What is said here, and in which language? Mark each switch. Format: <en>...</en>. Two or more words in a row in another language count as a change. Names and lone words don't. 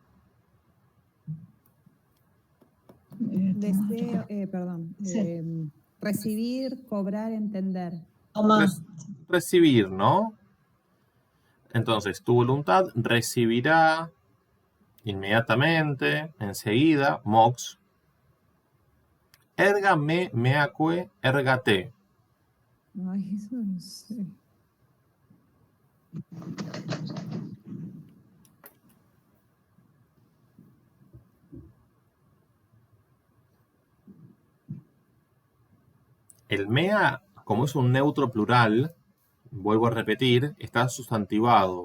<es>Deseo, perdón. Sí. Recibir, cobrar, entender. Toma. Recibir, ¿no? Entonces, tu voluntad recibirá inmediatamente, enseguida, mox.</es> <la>Erga me, meaque, erga te.</la> <es>Ay, eso no sé. El mea, como es un neutro plural, vuelvo a repetir, está sustantivado.</es>